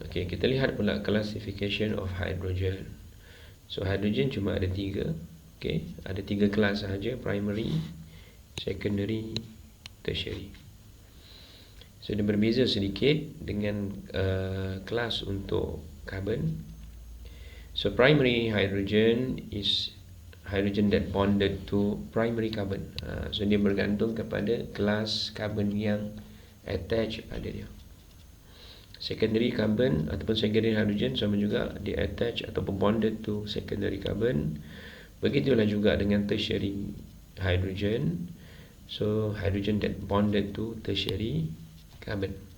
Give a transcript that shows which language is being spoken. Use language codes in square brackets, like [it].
[ms] Okey, kita lihat pula [en] classification of hydrogen. [ms] So hydrogen cuma ada 3. Okey, ada 3 kelas sahaja, primary, secondary, tertiary. So dia berbeza sedikit dengan kelas untuk carbon. [en] So primary hydrogen is hydrogen that bonded to primary carbon. [ms] So dia bergantung kepada kelas carbon yang attach pada dia. [en] Secondary carbon [ms] ataupun [en] secondary hydrogen [ms] sama juga dia [en] attach [ms] ataupun [en] bonded to secondary carbon. [ms] Begitulah juga dengan tertiary hydrogen. [en] So hydrogen that bonded to tertiary carbon.